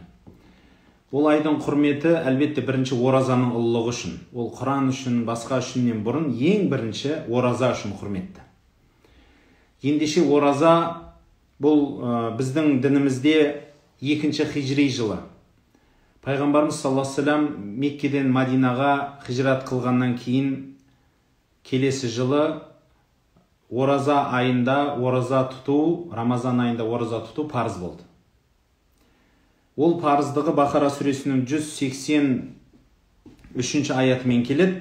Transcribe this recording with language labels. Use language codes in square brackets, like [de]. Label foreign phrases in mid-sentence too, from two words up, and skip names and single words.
[kk] Ол айдың құрметі әлбетте бірінші оразаның ұлылығы үшін. Ол Құран үшін, басқа үшіннен бұрын ең бірінші ораза үшін құрметті. Ендеше ораза бұл біздің дінімізде 2-ші хижри жылы. Пайғамбарымыз [ar] صلى الله عليه وسلم [kk] Меккеден Мадинаға хижрат қылғаннан кейін келесі жылы ораза айында ораза тұту, Рамазан айында ораза тұту парыз болды. Ол парыздығы Бақара сүресінің 183 аятымен келеді.